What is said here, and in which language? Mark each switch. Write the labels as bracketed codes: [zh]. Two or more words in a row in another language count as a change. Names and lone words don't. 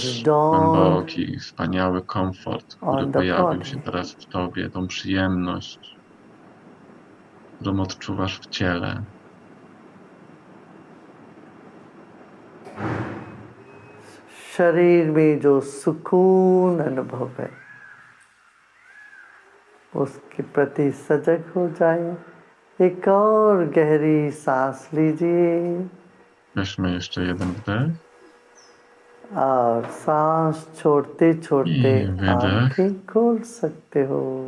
[pl] Zauważ [en] dawned [pl] głęboki, wspaniały komfort, który [en] on the [pl] pojawił [en] body. [pl] się teraz w tobie, tą przyjemność, którą odczuwasz w ciele. [hi] शरीर में जो सुकून अनुभव है उसके प्रति सजग हो जाए। एक और गहरी सांस लीजिए [pl] Weźmy jeszcze jeden wdech [hi] और सांस छोड़ते छोड़ते [pl] i wydech. [hi] आंखें खोल सकते हो।